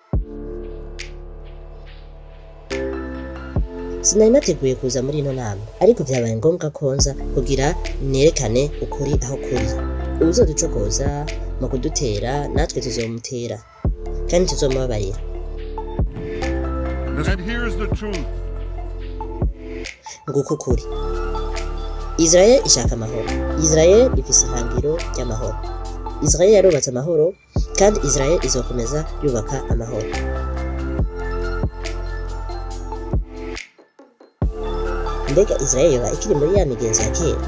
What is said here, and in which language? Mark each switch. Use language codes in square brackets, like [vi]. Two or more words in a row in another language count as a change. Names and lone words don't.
[rn] Sinari nateguye kuza muri ino nama, ariko byabaye ngombwa ko nza kugira nerekane ukuri aho kuri. Uzoducokoza mu kudutera natwe tuzomutera kandi tuzomubabarira. [en] And here's the truth. [rn] Nguko kuri. Israel ishaka amahoro. Israel ifise ihangiro ry'amahoro. Israel yarubatse amahoro kandi Israel izokomeza yubaka amahoro. Mbega Israel yoba ikiri muri ya migenzo ya kera?